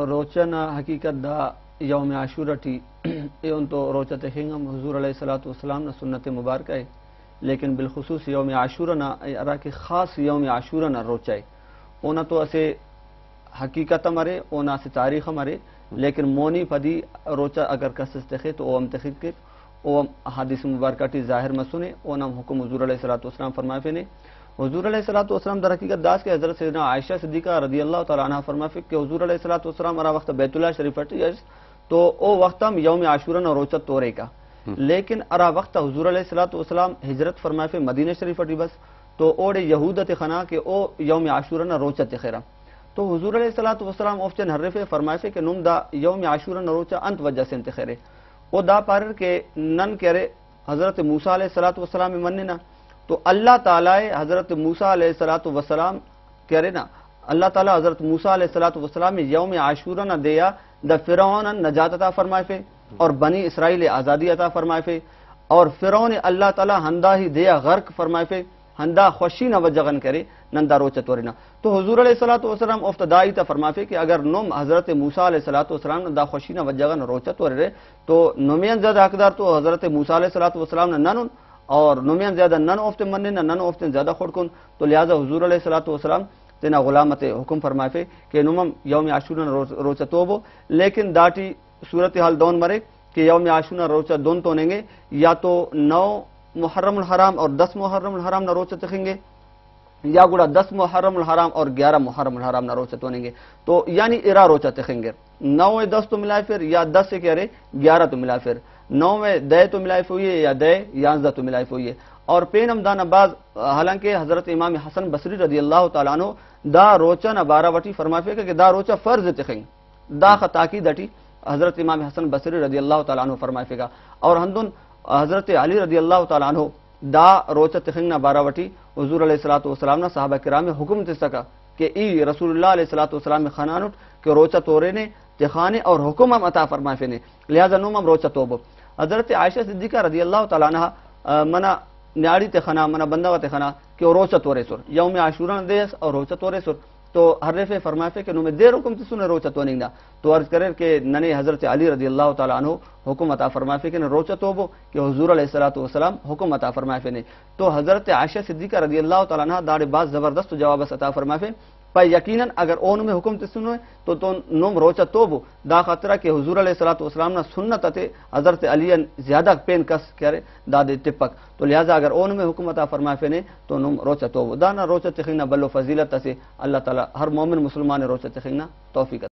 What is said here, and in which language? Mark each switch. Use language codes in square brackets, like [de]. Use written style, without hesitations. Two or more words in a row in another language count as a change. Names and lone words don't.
[brh] روچن حقیقت دا یوم عاشورٹی اون تو روچت خنگم حضور [ar] علیہ الصلوۃ والسلام [ur] نے سنت مبارکہ ہے، لیکن [brh] بالخصوص یوم عاشورنا ارا کے خاص یوم عاشورنا روچائے اونا تو اسے حقیقت ہمارے اونا سے تاریخ ہمارے، لیکن مونی پدی روچا اگر کسس تخے تو اوم تخیق کے اوم حدیث مبارکہ ٹی ظاہر مسنے اونم حکم حضور [ar] علیہ الصلوۃ والسلام [brh] فرمائے فینے حضور [ar] علیہ الصلوۃ والسلام [brh] در حقیقت داس کے حضرت سیدنا عائشہ صدیقہ [ar] رضی اللہ تعالی عنہ [brh] فرمائے کہ حضور [ar] علیہ الصلوۃ والسلام [brh] ارا وقت بیت اللہ شریف ٹی تو او وقت ہم یوم عاشورا روچت تورے کا، لیکن ارا وقت حضور [ar] علیہ الصلوۃ [brh] والسلام ہجرت فرمائے فے مدینہ شریف ٹی بس تو اوڑے یہودت خنا کہ او یوم عاشورا روچت خیرا تو حضور علیہ الصلوۃ والسلام اوفچن حرف فرمائے کہ نم دا یوم عاشورا روچا انت وجہ سے انت خیرے او دا پارر کے نن کرے حضرت موسیٰ [ar] علیہ الصلوۃ والسلام [brh] مننا تو اللہ تعالی حضرت موسیٰ [ar] علیہ الصلوۃ والسلام [brh] کرے نا اللہ تعالی حضرت موسیٰ [ar] علیہ الصلوۃ والسلام [brh] یوم عاشورا نہ دیا دا فرعون نجات عطا فرمائے فے اور بنی اسرائیل آزادی عطا فرمائے فے اور فرعون اللہ تعالی ہندا ہی دیا غرق فرمائے فے ہندا خوشی نہ وجغن کرے نندا روچ تورینا تو حضور [ar] علیہ الصلوۃ والسلام [brh] افتدائی تا فرمائے کہ اگر نم حضرت موسیٰ [ar] علیہ الصلوۃ [brh] والسلام دا خوشی نہ وجغن روچ تورے تو نمین زیادہ حقدار تو حضرت موسیٰ [ar] علیہ الصلوۃ والسلام [brh] نے نن اور نمین زیادہ نن افت مننے نن افت زیادہ خڑکن تو لہذا حضور [ar] علیہ الصلوۃ والسلام [brh] تینا غلامت حکم فرمائے کہ نمم یوم عاشورا روچا توبو، لیکن داٹی صورتحال دون مرے کہ یوم عاشورا روچا دون تونیں گے یا تو 9 محرم الحرام اور 10 محرم الحرام نہ روچا تکھیں گے یا گوڑا 10 محرم الحرام اور 11 محرم الحرام نہ روچا تونیں گے تو یعنی ارا روچا تکھیں گے 9 10 تو ملائے پھر یا 10 سے کہہ رہے 11 تو ملائے پھر 9 میں دے تو ملائے ہوئی ہے یا دے 11 تو ملائے ہوئی ہے اور پین دان باز حالانکہ حضرت امام حسن بصری [ar] رضی اللہ تعالیٰ عنہ [brh] دا روچا نہ بارہ وٹی فرمائے کہ دا روچا فرض تخیں دا خطاقی دٹی حضرت امام حسن بصری [ar] رضی اللہ تعالیٰ عنہ [brh] فرمائے گا اور ہندن حضرت علی [ar] رضی اللہ تعالیٰ عنہ [brh] دا روچا تخیں نہ بارہ وٹی حضور [ar] علیہ الصلوۃ والسلام [brh] نے صحابہ کرام حکم تے سکا کہ ای [ar] رسول اللہ علیہ الصلوۃ والسلام [brh] میں خانانٹ کہ روچا تورے نے تخانے اور حکم ہم عطا فرمائے نے لہذا نوم ہم روچا توبو حضرت عائشہ صدیقہ [ar] رضی اللہ تعالیٰ عنہ [brh] منا نیاڑی تخنا منا بندہ تخنا کہ روچا تورے سر یوم عاشورا دیس اور روچا تورے سر تو حرف فرمائے کہ نوم دیر حکم تسنے روچا تو نہیں تو عرض کرے کہ ننے حضرت علی [ar] رضی اللہ تعالیٰ عنہ [brh] حکم عطا فرمائے کہ روچا توبو کہ حضور [ar] علیہ الصلوۃ والسلام [brh] حکم عطا فرمائے نے تو حضرت عائشہ صدیقہ [ar] رضی اللہ تعالیٰ عنہ [brh] داڑے باز زبردست جواب عطا فرمائے پر یقیناً اگر اون میں حکم تسنو تو نوم روچا توبو دا خاطرہ کہ حضور [ar] علیہ الصلوۃ والسلام [brh] نے سنت تے حضرت علی زیادہ پین کس کرے دادے ٹپک تو لہذا اگر اون میں حکم عطا فرمائے نے تو نوم روچا توبو دانا روچا تخینا بلو فضیلت سے اللہ تعالی ہر مومن مسلمان روچا تخینا توفیق